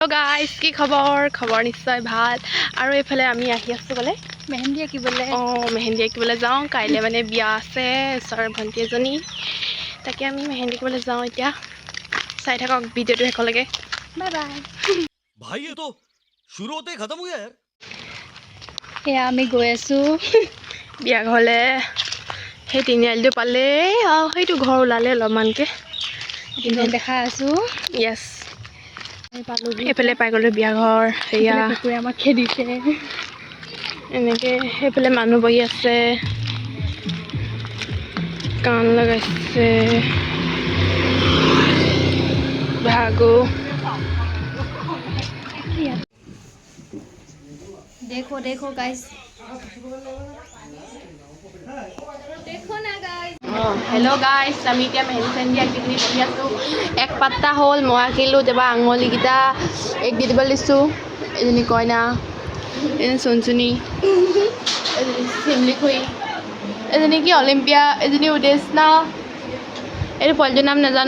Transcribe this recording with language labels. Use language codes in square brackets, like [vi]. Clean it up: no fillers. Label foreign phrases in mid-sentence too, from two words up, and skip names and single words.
[en] hello guys, [as] কি খবৰ নিশ্চয় ভাল। আৰু এইফালে আমি আহি আছোঁ গ'লে মেহেন্দি আঁকিবলৈ। মেহেন্দি আঁকিবলৈ যাওঁ। কাইলৈ মানে বিয়া আছে ওচৰৰ ভণ্টি এজনী, তাকে আমি মেহেন্দি আঁকিবলৈ যাওঁ। এতিয়া চাই থাকক ভিডিঅ'টো শেষলৈকে। বাই বাই। [hi] भाई ये तो शुरू होते ही खत्म हो गया यार। [as] সেয়া আমি গৈ আছোঁ বিয়া ঘৰলৈ। সেই তিনিআলিটো পালেই আৰু সেইটো ঘৰ ওলালে অলপমানকৈ দেখা আছোঁ। য়েছ, পালোহি। এইফালে পাই গ'লোঁ বিয়া ঘৰ। সেয়া কুকুৰে আমাক খেদিছে। এনেকৈ সেইফালে মানুহ বহি আছে, গান লগাইছে। ভাগো [hi] देखो देखो गाइस, देखो ना गाइस। [en] hello guys, [as] আমি এতিয়া মেহেন্দি চেহেন্দি আঁকি পিনি বহি আছোঁ। এক পাত্তা হ'ল মই আঁকিলোঁ। তাৰপৰা আঙুলিকেইটা এক দি দিবলৈ দিছোঁ। এজনী কইনা, এজনী চুনচুনি, এজনী চিমলি খুৰী, এজনী কি অলিম্পিয়া, এজনী উদেশনা, এইটো পোৱালিটোৰ নাম নাজানো।